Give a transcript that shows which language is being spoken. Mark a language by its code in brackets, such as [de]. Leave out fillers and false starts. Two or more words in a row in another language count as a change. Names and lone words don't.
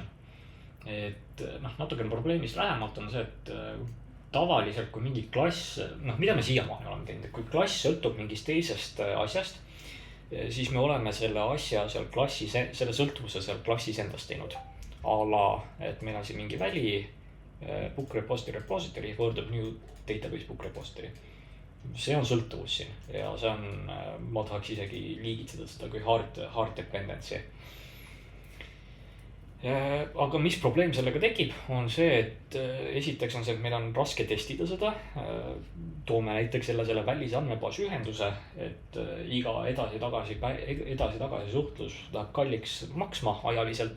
[et] Et natukene probleemist lähemalt on see, et tavaliselt kui mingi klass, mida me siiamaani oleme teinud, et kui klass sõltub mingist teisest asjast, siis me oleme selle asja seal klassis, selle sõltuvuse seal klassis endast teinud. A et meil on siin mingi väli, [en] book repository, word of new database book repository. [et] See on sõltuvus siin ja see on, ma tahaks isegi liigitseda seda kui [en] hard dependency. [et] Aga mis probleem sellega tekib, on see, et esiteks on see, et meil on raske testida seda. Toome näiteks selle välise andmebaasi ühenduse, et iga edasi-tagasi suhtlus läheb kalliks maksma ajaliselt.